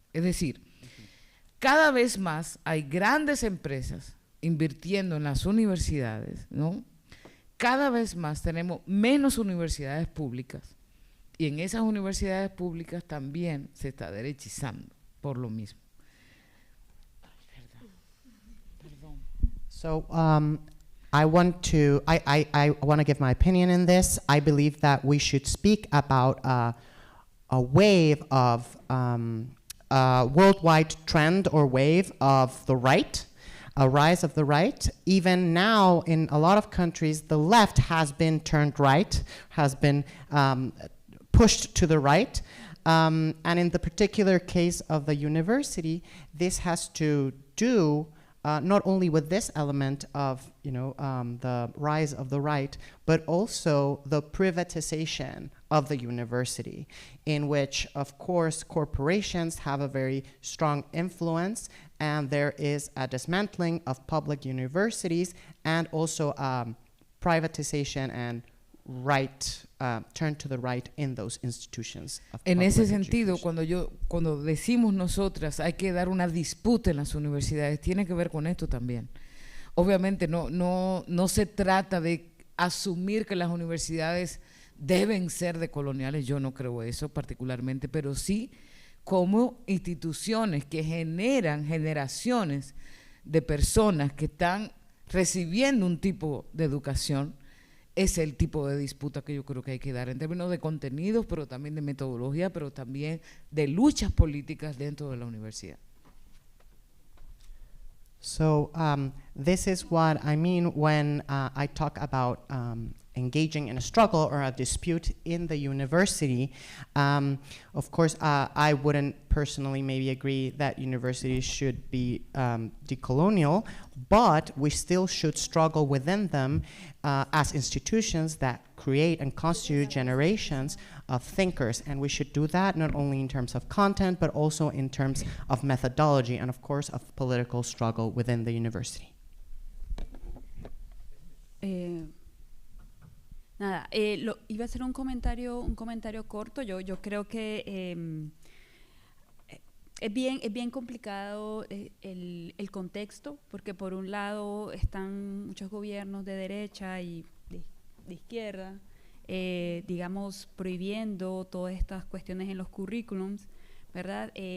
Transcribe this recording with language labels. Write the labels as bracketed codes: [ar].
[es] Es decir, cada vez más hay grandes empresas invirtiendo en las universidades, ¿no? Cada vez más tenemos menos universidades públicas y en esas universidades públicas también se está derechizando por lo mismo. [en] So I want to give my opinion in this. I believe that we should speak about a wave of worldwide trend or wave of the right, a rise of the right. Even now, in a lot of countries, the left has been turned right, has been pushed to the right. And in the particular case of the university, this has to do not only with this element of, the rise of the right, but also the privatization of the university, in which, of course, corporations have a very strong influence, and there is a dismantling of public universities, and also privatization and turn to the right in those institutions of [es] En [en] public [es] ese sentido, [en] education. [es] cuando decimos nosotras hay que dar una disputa en las universidades, tiene que ver con esto también. Obviamente no se trata de asumir que las universidades deben ser decoloniales, yo no creo eso particularmente, pero sí como instituciones que generan generaciones de personas que están recibiendo un tipo de educación. Es el tipo de disputa que yo creo que hay que dar en términos de contenidos, pero también de metodología, pero también de luchas políticas dentro de la universidad. [en] So this is what I mean when I talk about engaging in a struggle or a dispute in the university. Of course, I wouldn't personally maybe agree that universities should be decolonial, but we still should struggle within them as institutions that create and constitute generations of thinkers. And we should do that not only in terms of content, but also in terms of methodology and, of course, of political struggle within the university. [es] Nada, iba a hacer un comentario corto. Yo creo que es bien complicado el contexto, porque por un lado están muchos gobiernos de derecha y de izquierda, digamos, prohibiendo todas estas cuestiones en los currículums, ¿verdad?